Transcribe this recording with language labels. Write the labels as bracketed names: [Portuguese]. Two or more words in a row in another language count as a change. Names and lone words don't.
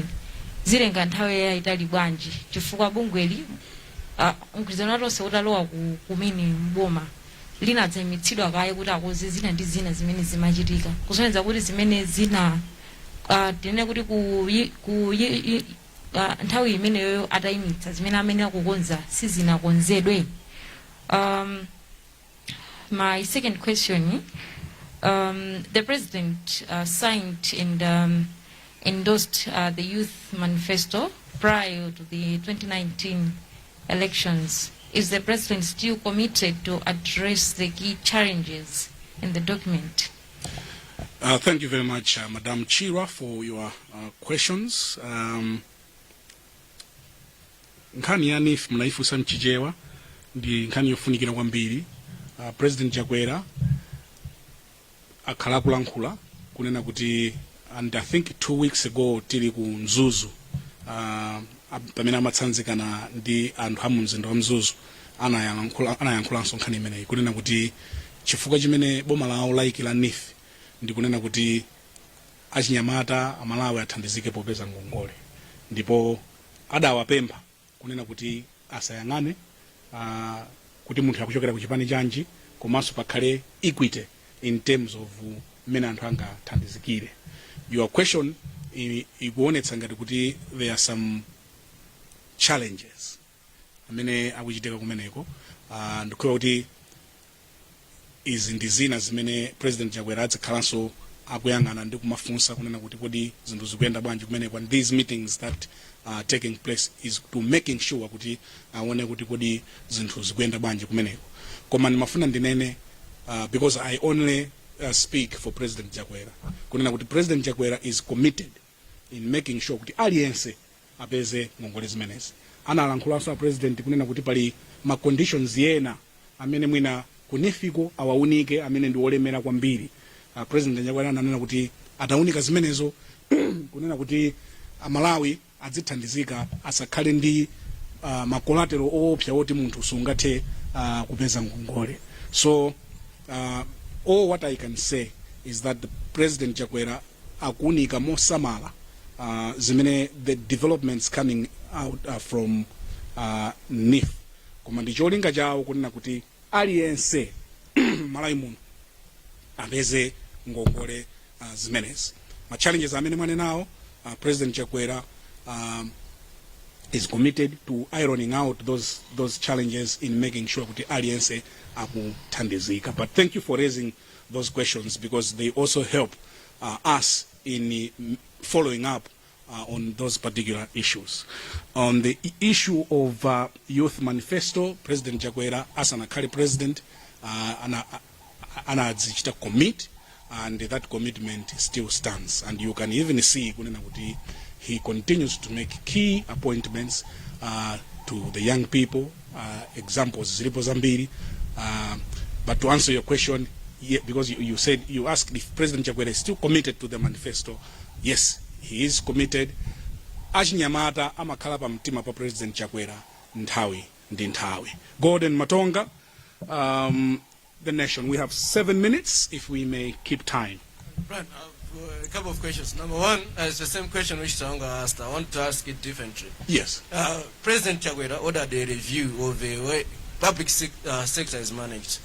[Nyanja] Zilenga nthawi yayitali bwanji chifukwa bungweli mgwirizano atonse utalowa kumene mboma linadzamitsidwa kaye kuti akoze zina ndi zina zimene zimachitika kusonyeza kuti zimene zina tene kuti nthawi imeneyo atayimitsa zimene amene akukonza sizinakonzedwe. [English] My second question, the president signed and endorsed the youth manifesto prior to the 2019 elections. Is the president still committed to address the key challenges in the document? Thank you very much, Madam Chira, for your questions. [Nyanja] Nkhani ya NIF mnaifusa mchichewa ndi nkhani yofunikira kwambiri. President Chakwera akhala kulankhula kunena kuti, [English] and I think 2 weeks ago [Nyanja] tili ku Mzuzu pamene amatsanzikana ndi anthu a mumzinda wa Mzuzu anayankhulanso nkhani imeneyi kunena kuti chifukwa chimene boma lawo layikira NIF ndi kunena kuti achinyamata amalawi athandizike popeza ngongole, ndipo adawapempha kunena kuti asayang'ane kuti munthu akuchokera ku chipani chanji komanso pakhale [English] equity in terms of [Nyanja] mmene anthu angathandizikire. [English] Your question [Nyanja] ikuonetsa ngati kuti [English] there are some challenges [Nyanja] amene akuchitika kumeneko, ndikuwa kuti izi ndi zina zimene President Chakwera adzakhalanso akuyang'ana ndi kumafunsa kunena kuti kodi zinthu zikuyenda bwanji kumene kwa [English] these meetings that are taking place is to making sure [Nyanja] kuti aone kuti kodi zinthu zikuyenda bwanji kumeneko. Koma ndimafuna ndinene [English] because I only speak for President Chakwera [Nyanja] kunena kuti [English] President Chakwera is committed in making sure [Nyanja] kuti aliyense apeze ngongole zimenezi. Analankhulaso president kunena kuti pali ma conditions yena amene mwina kunifiko awaunike amene ndi olemera kwambiri. President Chakwera ananena kuti ataunika zimenezo kunena kuti Malawi adzithandizika asakhale ndi makolatero oopsa oti munthu sungathe kupeza ngongole. [English] So all what I can say is that the President Chakwera [Nyanja] akuunika mosamala zimene [English] the developments coming out from NIF. [Nyanja] Koma ndi cholinga chawo kunena kuti aliyense Malawi muno apeze ngongole zimenezi. Ma challenges amene mwanenawo [English] President Chakwera is committed to ironing out those challenges in making sure [Nyanja] kuti aliyense akuthandizika. [English] But thank you for raising those questions because they also help us in following up on those particular issues. On the issue of youth manifesto, President Chakwera as an Akali president anadzichita commit, and that commitment still stands. And you can even see he continues to make key appointments to the young people. [Nyanja] Examples zilipo zambiri. [English] But to answer your question, yeah, because you asked if President Chakwera is still committed to the manifesto. Yes, he is committed. [Nyanja] Achinyamata amakhala pa mtima pa President Chakwera nthawi ndi nthawi. [English] Gordon Matonga, the nation. We have 7 minutes if we may keep time. Right, a couple of questions. Number one, it's the same question which Taonga asked. I want to ask it differently. Yes. President Chakwera ordered a review of the way public sector is managed.